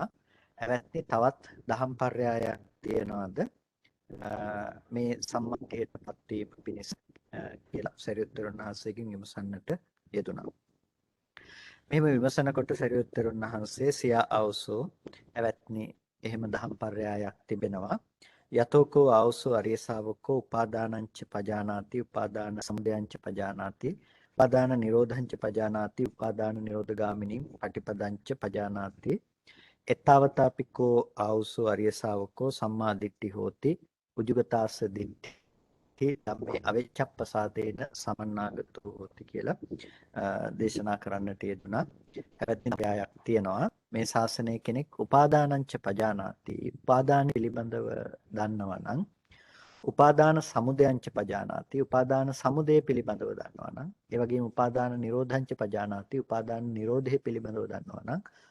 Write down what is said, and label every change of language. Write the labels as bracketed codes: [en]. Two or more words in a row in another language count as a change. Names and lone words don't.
[si] එවැත්නි තවත් දහම් පරයයක් තියනවාද මේ සම්මාදිට්ඨියට පත්වීම පිණිස කියලා සරියුත්තරුන් වහන්සේගෙන් විමසන්නට යෙදුනා. මෙහෙම විමසනකොට සරියුත්තරුන් වහන්සේ [pi] සියා අවසෝ [si] එවැත්නි එහෙම දහම් පරයයක් තිබෙනවා. [pi] යතෝකෝ ආවසෝ අරිය ශාවකෝ උපාදානංච පජානාති උපාදාන සමුදයංච පජානාති උපාදාන නිරෝධංච පජානාති උපාදාන නිරෝධගාමිනී පටිපදංච පජානාති එතාවතාපිකෝ ආවසෝ අරිය ශාවකෝ සම්මා දිට්ඨි හෝති උජුගතාස්ස දිට්ඨි ධම්මේ අවිච්ඡප්පසාදේන සමන්නාගතෝ හෝති [si] කියලා දේශනා කරන්නට යෙදුනා. හැබැයි න්‍යායක් තියෙනවා. මේ ශාසනයේ කෙනෙක් [pi] උපාදානංච පජානාති [si] උපාදාන පිළිබඳව දන්නවා නම් [pi] උපාදාන සමුදයංච පජානාති [si] උපාදාන සමුදය පිළිබඳව දන්නවා නම් ඒ වගේම [pi] උපාදාන නිරෝධංච පජානාති [si] උපාදාන නිරෝධය පිළිබඳව දන්නවා නම්